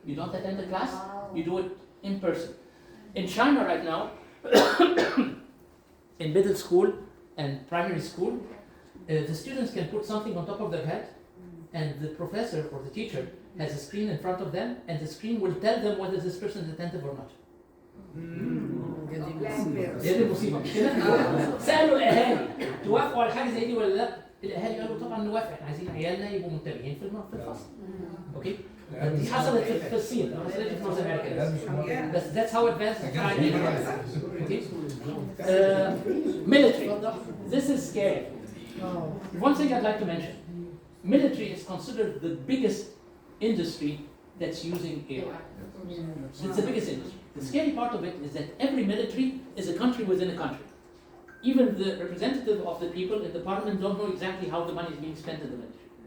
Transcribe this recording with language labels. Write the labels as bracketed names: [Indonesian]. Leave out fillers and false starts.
[English] You don't attend the class, you do it in person. In China right now, in middle school and primary school, the students can put something on top of their head, and the professor or the teacher has a screen in front of them, and the screen will tell them whether this person is attentive or not. [Arabic] دي المصيبه مش كده؟ سالوا الاهالي توافقوا على حاجه زي دي ولا لا؟ الاهالي قالوا طبعا نوافق، احنا عايزين عيالنا يبقوا منتبهين في الفصل. اوكي؟ دي حصلت في الصين، ما حصلتش في نورث امريكا بس [English] that's how advanced China is. Okay? Military. This is scary. One thing I'd like to mention. Military is considered the biggest industry that's using AI. It's the biggest industry. The scary part of it is that every military is a country within a country. Even the representative of the people in the parliament don't know exactly how the money is being spent in the military.